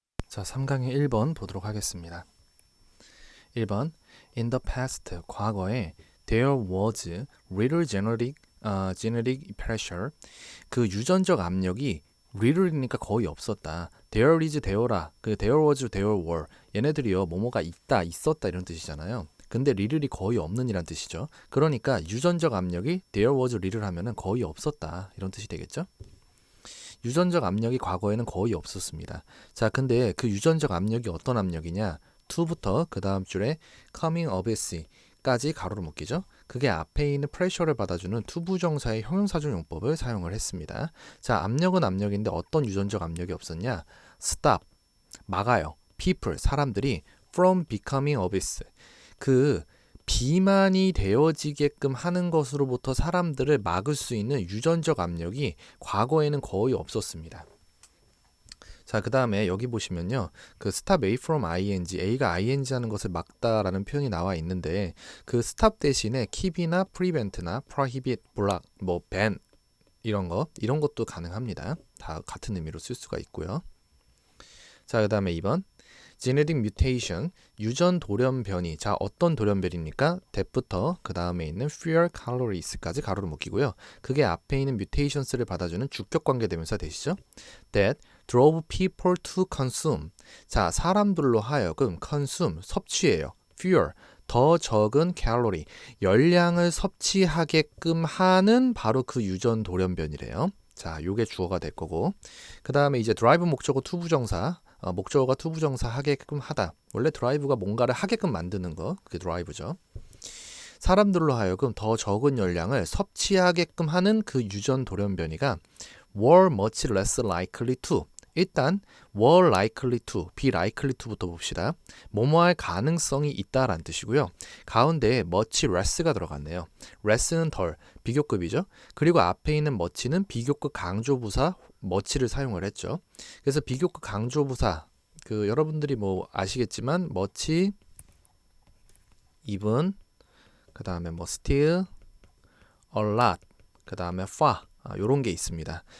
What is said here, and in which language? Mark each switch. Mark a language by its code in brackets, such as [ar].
[ko] 자, 3강의 1번 보도록 하겠습니다. [en] 1번 In the past, [ko] 과거에 [en] there was little genetic pressure. [ko] 그 유전적 압력이 little이니까 거의 없었다. [en] There is there라. 그 there was there were. [ko] 얘네들이요 뭐뭐가 있다 있었다 이런 뜻이잖아요. 근데 little이 거의 없는 이란 뜻이죠. 그러니까 유전적 압력이 [en] there was little [ko] 하면은 거의 없었다 이런 뜻이 되겠죠. 유전적 압력이 과거에는 거의 없었습니다. 자, 근데 그 유전적 압력이 어떤 압력이냐? to부터 그 다음 줄에 coming of 까지 가로로 묶이죠. 그게 앞에 있는 pressure를 받아주는 투부정사의 형용사중 용법을 사용을 했습니다. 자, 압력은 압력인데 어떤 유전적 압력이 없었냐? stop, 막아요. [en] people, [ko] 사람들이 [en] from becoming obese. [ko] 그 비만이 되어지게끔 하는 것으로부터 사람들을 막을 수 있는 유전적 압력이 과거에는 거의 없었습니다. 자, 그 다음에 여기 보시면요. 그 stop A from ing, A가 ing 하는 것을 막다라는 표현이 나와 있는데 그 stop 대신에 keep이나 prevent나 prohibit, block, ban 이런 것도 가능합니다. 다 같은 의미로 쓸 수가 있고요. 자, 그 다음에 2번. genetic mutation, 유전 돌연변이. 자, 어떤 돌연변입니까? that부터 그 다음에 있는 fewer calories까지 가로로 묶이고요. 그게 앞에 있는 mutations를 받아주는 주격 관계대명사 되시죠? [en] that drove people to consume. [ko] 자, 사람들로 하여금 consume, 섭취해요. fewer, 더 적은 칼로리, 열량을 섭취하게끔 하는 바로 그 유전 돌연변이래요. 자, 요게 주어가 될 거고. 그 다음에 이제 drive 목적어 투부정사. 목적어가 투부정사 하게끔 하다. 원래 드라이브가 뭔가를 하게끔 만드는 거, 그게 드라이브죠. 사람들로 하여금 더 적은 열량을 섭취하게끔 하는 그 유전 돌연변이가 [en] were much less likely to. [ko] 일단 [en] were likely to, be likely to [ko] 부터 봅시다. 뭐뭐할 가능성이 있다라는 뜻이고요. 가운데에 much less가 들어갔네요. less는 덜, 비교급이죠. 그리고 앞에 있는 much는 비교급 강조부사 much를 사용을 했죠. 그래서 비교급 강조부사, 그 여러분들이 뭐 아시겠지만 much, even, 그 다음에 뭐 still, a lot, 그 다음에 far. 요런 게 있습니다.